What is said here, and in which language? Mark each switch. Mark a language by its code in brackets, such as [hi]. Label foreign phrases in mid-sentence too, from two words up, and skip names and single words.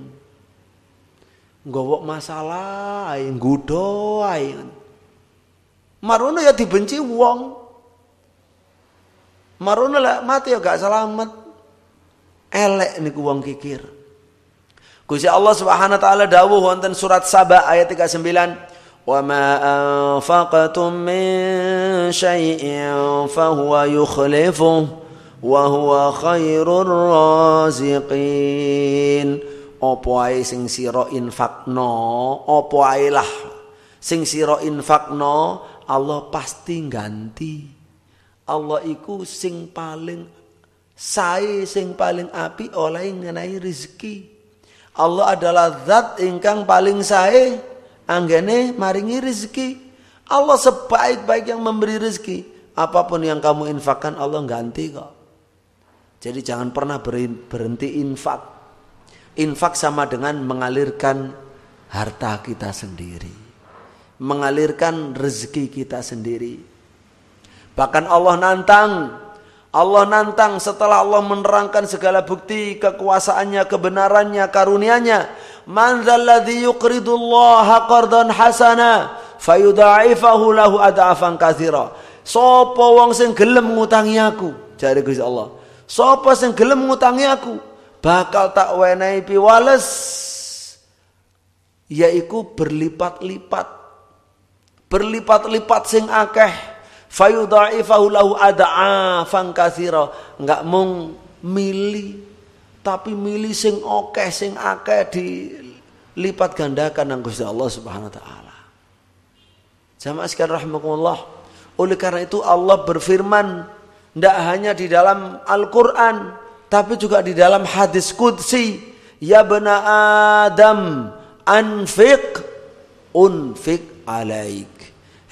[jv] Nggawa masalah ae, nggodho ae. Marono ya dibenci wong. Marono lek mati ya gak selamat. Elek niku wong kikir. Gusti Allah [ar] سبحانه وتعالى [jv] dawuh wonten surat Saba ayat 39, [ar] "وما أنفقتم من شيء فهو يخلفه وهو خير الرازقين." [jv] Apa ae sing sira infakno, apa ae lah sing sira infakno, Allah pasti ganti. Allah iku sing paling sae, sing paling apik oleh ngenai rezeki. Allah adalah zat ingkang paling sae anggene maringi rezeki. [id] Allah sebaik-baik yang memberi rezeki. Apapun yang kamu infakkan Allah ganti kok. Jadi jangan pernah berhenti infak. Infak sama dengan mengalirkan harta kita sendiri. Mengalirkan rezeki kita sendiri. Bahkan Allah nantang setelah Allah menerangkan segala bukti kekuasaannya, kebenarannya, karunia-Nya. [ar] من ذا الذي يقرض الله قرضا حسنا فيضاعفه له أضعافا كثيرة. [jv] Sapa wong sing gelem ngutangi aku? Jare Gusti Allah. Sapa sing gelem ngutangi aku? Bakal tak wenehi piwales yaiku berlipat-lipat. Berlipat-lipat sing akeh. [ar] فيضاعفه له أضعافا كثيرة. [jv] Enggak mung milih tapi milih sing akeh dilipat gandakan nang Gusti Allah [ar] سبحانه وتعالى. [id] Jamaah sekalian rahimakumullah. Oleh karena itu Allah berfirman tidak hanya di dalam Al-Qur'an tapi juga di dalam hadis qudsi, [ar] يا بني آدم أنفق أنفق عليك.